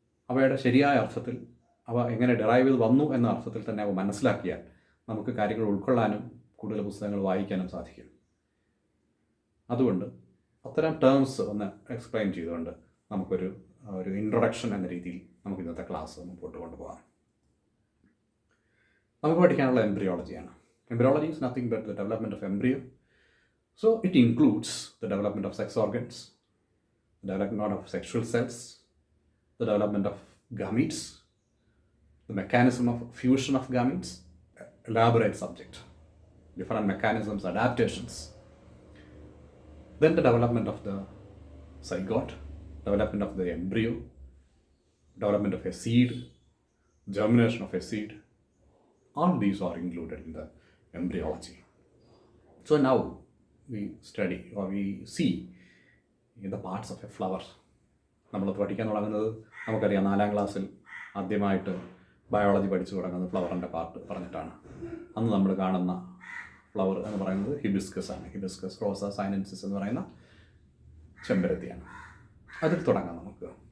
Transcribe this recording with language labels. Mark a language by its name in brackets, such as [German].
[Malayalam] അവയുടെ ശരിയായ അർത്ഥത്തിൽ, അവ എങ്ങനെ ഡിറൈവ് ചെയ്ത് വന്നു എന്ന അർത്ഥത്തിൽ തന്നെ അവ മനസ്സിലാക്കിയാൽ നമുക്ക് കാര്യങ്ങൾ ഉൾക്കൊള്ളാനും കൂടുതൽ പുസ്തകങ്ങൾ വായിക്കാനും സാധിക്കും. അതുകൊണ്ട് അത്തരം ടേംസ് ഒന്ന് എക്സ്പ്ലെയിൻ ചെയ്തുകൊണ്ട് നമുക്കൊരു ഇൻട്രൊഡക്ഷൻ എന്ന രീതിയിൽ നമുക്ക് ഇന്നത്തെ ക്ലാസ് മുമ്പോട്ട് കൊണ്ടുപോകാം. നമുക്ക് പഠിക്കാനുള്ള എംബ്രിയോളജിയാണ്. [English] Embryology is nothing but the development of embryo So it includes the development of sex organs, the development of sexual cells, the development of gametes, the mechanism of fusion of gametes, elaborate subject, different mechanisms, adaptations. Then the development of the zygote, development of the embryo, development of a seed, germination of a seed. All these are included in the embryology. So now we study or we see the parts of a flower. [Malayalam] നമ്മൾ പഠിക്കാൻ തുടങ്ങുന്നത് നമുക്കറിയാം 4ാം ക്ലാസ്സിൽ ആദ്യമായിട്ട് biology പഠിച്ചു തുടങ്ങുന്നത് ഫ്ലവറിൻ്റെ part പറഞ്ഞിട്ടാണ്. അന്ന് നമ്മൾ കാണുന്ന ഫ്ലവർ എന്ന് പറയുന്നത് ഹിബിസ്കസ് ആണ്. ഹിബിസ്കസ് റോസ സൈനൻസിസ് എന്ന് പറയുന്ന ചെമ്പരത്തിയാണ്. അതിൽ തുടങ്ങാം നമുക്ക്.